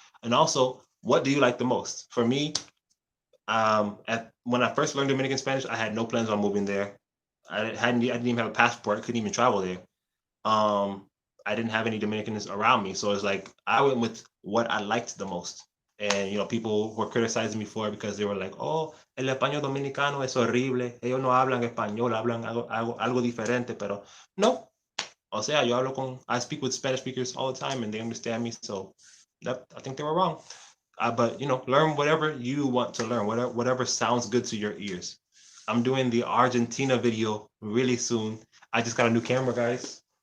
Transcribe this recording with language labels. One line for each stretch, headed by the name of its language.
English: And also, what do you like the most? For me, when I first learned Dominican Spanish, I had no plans on moving there. I didn't even have a passport. I couldn't even travel there. Um, I didn't have any Dominicans around me, so it's like I went with what I liked the most. And people were criticizing me for it because they were like, "Oh,
Spanish: el español dominicano es horrible. Ellos no hablan español, hablan algo diferente." Pero no, o sea,
English: I speak with Spanish speakers all the time, and they understand me. So I think they were wrong. But learn whatever you want to learn, whatever sounds good to your ears. I'm doing the Argentina video really soon. I just got a new camera, guys.